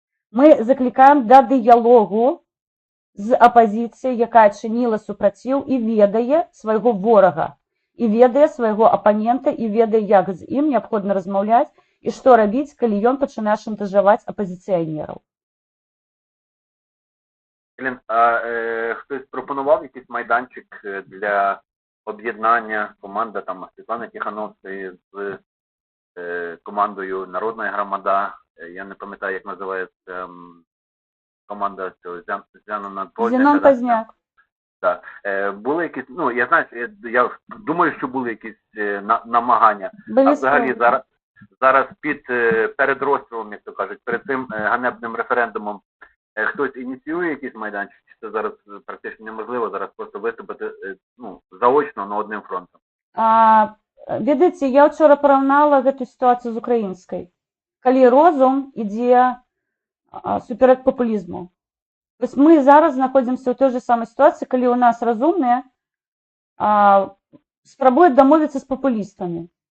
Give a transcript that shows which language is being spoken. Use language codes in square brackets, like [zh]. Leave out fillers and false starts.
[be] Мы заклікаем да дыялогу з апазіцыяй, якая чыніла супраціў і ведае свайго ворага, і ведае свайго апанента, і ведае, як з ім неабходна размаўляць і што рабіць, калі ён пачынае шантажаваць апазіцыянераў. [uk] Елен, а хтось пропонував якийсь майданчик для об'єднання команди там Світлани Тихановської з командою Народна громада? Я не пам'ятаю, як називається команда цього Зянона Позняка. Зенон Позняк. Так. Були якісь, ну, я знаю, я думаю, що були якісь намагання. А взагалі зараз перед розстрілом, як то кажуть, перед цим ганебним референдумом хтось ініціює якийсь майданчик, чи це зараз практично неможливо, зараз просто виступити заочно на одним фронтом? [be] Ведаеце, я вчора параўнала гэту сітуацыю з украінскай. Калі розум ідзе суперак папулізму. Вось мы зараз знаходзімся ў той же самай сітуацыі, калі ў нас разумныя спрабуюць дамовіцца з папулістамі.